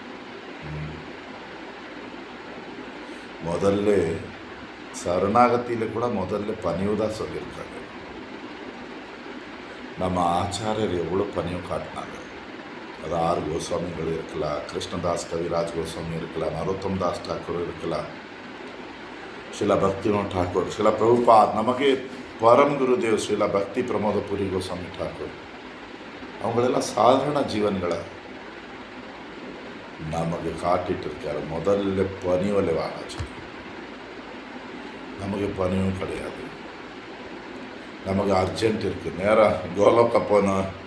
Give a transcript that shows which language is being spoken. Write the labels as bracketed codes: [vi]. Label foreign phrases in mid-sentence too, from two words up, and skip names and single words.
[ta] முதல்ல சரணாகத்தியில் கூட முதல்ல பணிவு தான் சொல்லியிருக்காங்க. நம்ம ஆச்சாரியர் எவ்வளோ பணிவு காட்டினாங்க. அது 6 கோஸ்வாமிகள் இருக்கலாம், கிருஷ்ணதாஸ் கவிராஜ் கோஸ்வாமி இருக்கலாம், நரோத்தம் தாஸ் டாக்கூர் இருக்கலாம், [kn] ಶ್ರೀಲ ಭಕ್ತಿವಿನೋದ್ ಠಾಕೂರ್, ಶ್ರೀಲ ಪ್ರಭುಪಾದ್, ನಮಗೆ ಪರಮ ಗುರುದೇವ್ ಶ್ರೀಲ ಭಕ್ತಿ ಪ್ರಮೋದಪುರಿ ಗೋಸ್ವಾಮಿ ಠಾಕೂರ್, [ta] அவங்களெல்லாம் சாதாரண ஜீவன்களை நமக்கு காட்டிட்டு இருக்காரு. முதல்ல பணிவலை வாழாச்சு. நமக்கு பணிவும் கிடையாது. நமக்கு அர்ஜென்ட் இருக்குது, நேராக கோலோக்க போனோம்.